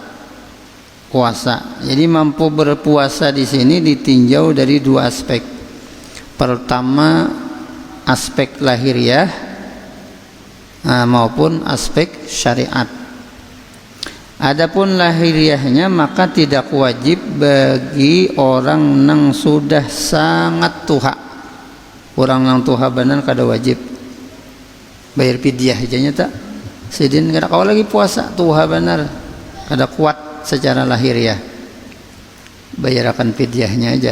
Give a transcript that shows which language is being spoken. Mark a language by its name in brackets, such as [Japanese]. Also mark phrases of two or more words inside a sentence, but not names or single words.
[Indonesian] Jadi mampu berpuasa di sini ditinjau dari 2 aspek. Pertama aspek lahiriah maupun aspek syariat. Adapun lahiriahnya maka tidak wajib bagi orang nang sudah sangat tuha. [Banjar] Orang nang tuha benar kada wajib bayar fidyah aja tak. Sidin kada kau lagi puasa tuha benar, kada kuat secara lahiriah, bayarkan fidyahnya aja.